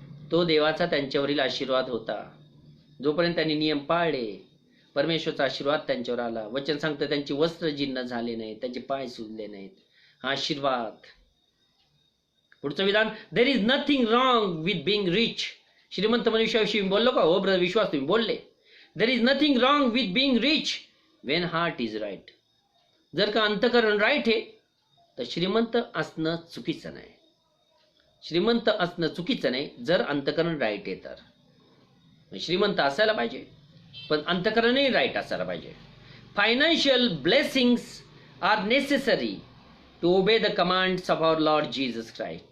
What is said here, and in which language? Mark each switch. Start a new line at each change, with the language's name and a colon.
Marathi: तो देवाचा त्यांच्यावरील आशीर्वाद होता. जोपर्यंत त्यांनी नियम पाळले परमेश्वरचा आशीर्वाद त्यांच्यावर आला. वचन सांगतं त्यांची वस्त्र जीर्ण झाले नाहीत, त्यांचे पाय सुजले नाहीत. हा आशीर्वाद. पुढचं विधान,
English: There is nothing wrong with being rich.
Marathi: श्रीमंत मनुष्याविषयी बोललो का? हो ब्रदर, विश्वास तुम्ही बोलले.
English: There is nothing wrong with being rich when heart is right.
Marathi: जर का अंतकरण राईट आहे तर श्रीमंत असणं चुकीचं नाही. श्रीमंत असणं चुकीचं नाही जर अंतकरण राईट आहे तर. श्रीमंत असायला पाहिजे पण अंतकरणही राईट असायला पाहिजे.
English: Financial blessings are necessary to obey the commands of our Lord Jesus Christ.